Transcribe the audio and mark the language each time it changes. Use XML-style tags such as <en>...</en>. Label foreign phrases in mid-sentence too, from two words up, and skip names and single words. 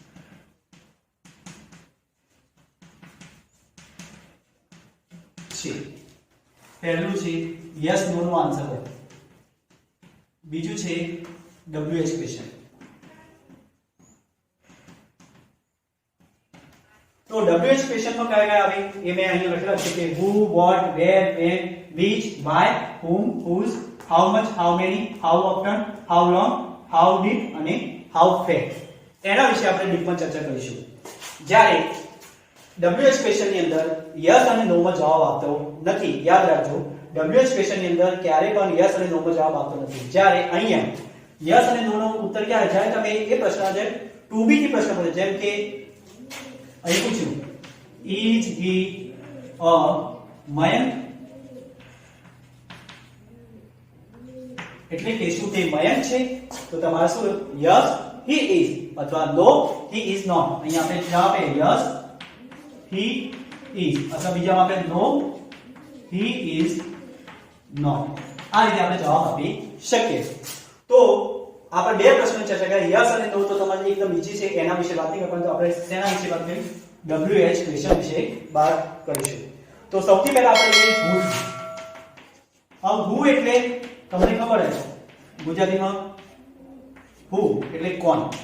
<gu>પહેલું છે</gu> <en>yes no</en> <gu>નો આન્સર હોય, બીજું છે</gu> <en>WH question.</en> <gu>તો</gu> <en>WH question</en> <gu>માં કયા કયા આવે એ મેં અહીંયા લખેલા છે કે</gu> <en>who, what, where, when, which, why, whom, whose, how much, how many, how often, how long, how deep અને how fast</en> <gu>એના વિશે આપણે ડીપમાં ચર્ચા કરીશું। જ્યારે</gu> <en>WH question</en> <gu>ની અંદર યસ અને નો માં જવાબ આપતો નથી, યાદ રાખજો</gu> <en>WH question</en> <gu>ની અંદર ક્યારે પણ યસ અને નો માં જવાબ આપતો નથી। જ્યારે અહીંયા યસ અને નો નો ઉત્તર ક્યારે, જ્યારે તમે એ પ્રશ્ન જે</gu> <en>to be</en> <gu>થી પ્રશ્ન પૂછે, જેમ કે અહીં પૂછ્યું</gu> <en>is he a Mayank,</en> <gu>એટલે કે શું તે મયંક છે, તો તમારે શું</gu> <en>yes he is</en> <gu>અથવા</gu> <en>no he is not।</en> <gu>અહીંયા આપણે જવાબ આપે</gu> <en>yes he is</en> <gu>અથવા બીજામાં આપણે</gu> <en>no he is not।</en> <gu>આ રીતે આપણે જવાબ આપી શકીએ। તો આપણે બે પ્રશ્નોની ચર્ચા કરી, યસ અને નો તો તમારે એકદમ ઈઝી છે, એના વિશે વાત નહીં કરવાની। તો આપણે શેના વિશે વાત કરી,</gu> <en>WH question</en> <gu>વિશે વાત કરીશું। તો સૌથી પહેલા આપણે લઈએ who। હવે who એટલે તમને ખબર છે ગુજરાતીમાં who એટલે કોણ।</gu>